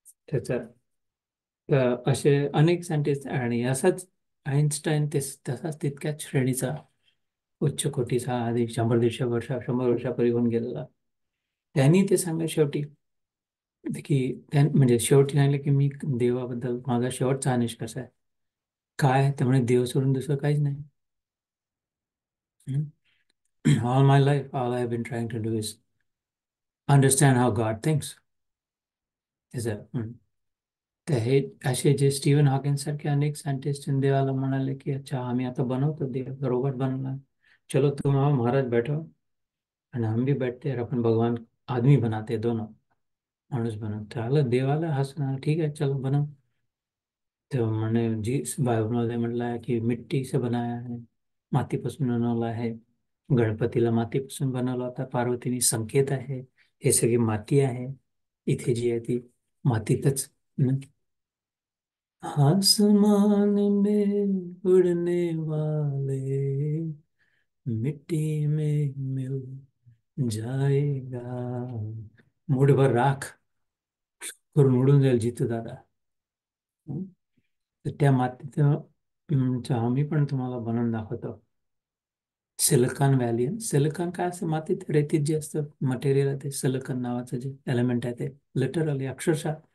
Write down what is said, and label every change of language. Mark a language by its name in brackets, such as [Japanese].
[Marathi] त्याचा असे अनेक सायंटिस्ट, आणि असाच आईन्स्टाईन तसाच तितक्याच श्रेणीचा, उच्च कोटीचा, आधी 100-150 वर्षापूर्वी होऊन गेलेला. त्यांनी ते सांगा शेवटी की म्हणजे शेवटी सांगितलं की मी देवाबद्दल माझा शेवटचा हा निष्कर्ष आहे. काय त्यामुळे देव सोडून दुसरं काहीच नाही. [English] All my life, all I have been trying to do is understand how God thinks. Is that? [Marathi] तर हे असे जे स्टीव्हन हॉकिन्स सारखे अनेक सायंटिस्ट देवाला म्हणाले की अच्छा आम्ही आता बनवतो देव, रोबोट बनवला, [Hindi] चलो तुम आओ महाराज बैठो, [Marathi] आणि [Hindi] हम भी बैठते और अपन भगवान आदमी बनाते, दोनों [Marathi] माणूस बनवते. आलं देवाला हसणार, ठीक आहे चलो बनव. [Hindi] तो मैंने जी [Marathi] बायबलमध्ये म्हटलं आहे की [Hindi] मिट्टी से बनाया है, [Marathi] मातीपासून बनवला आहे. गणपतीला मातीपासून बनवला होता, पार्वतीने संकेत आहे, हे सगळी माती आहे, इथे जी आहे ती मातीतच. [Hindi] आसमान में उड़ने वाले मिट्टी में मिल जाएगा. [Marathi] मूठभर राख करून उडून जाईल जितू दादा. तर त्या मातीत आम्ही पण तुम्हाला बनवून दाखवतो. सिलिकॉन व्हॅली, सिलिकॉन काय असतं, मातीत रेतीत जे असतं मटेरियल आहे ते सिलिकॉन नावाचं जे एलिमेंट आहे ते लिटरली अक्षरशः.